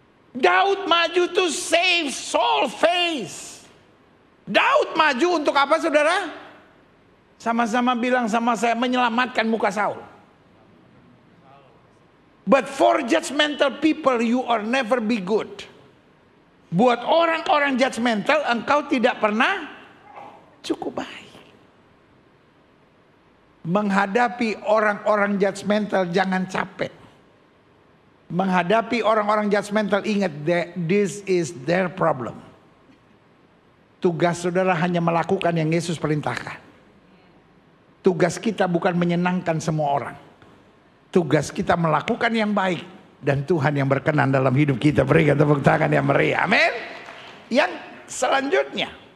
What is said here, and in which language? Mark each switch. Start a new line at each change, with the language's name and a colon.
Indonesian: Daud maju
English: to save Saul's face.
Indonesian: Daud maju untuk apa saudara? Sama-sama bilang sama saya, menyelamatkan muka Saul.
English: But for judgmental people you are never be good.
Indonesian: Buat orang-orang judgmental engkau tidak pernah cukup baik. Menghadapi orang-orang judgmental jangan capek. Menghadapi orang-orang judgmental ingat,
English: this is their problem.
Indonesian: Tugas saudara hanya melakukan yang Yesus perintahkan. Tugas kita bukan menyenangkan semua orang. Tugas kita melakukan yang baik, dan Tuhan yang berkenan dalam hidup kita. Berikan tepuk tangan yang meriah. Amin. Yang selanjutnya,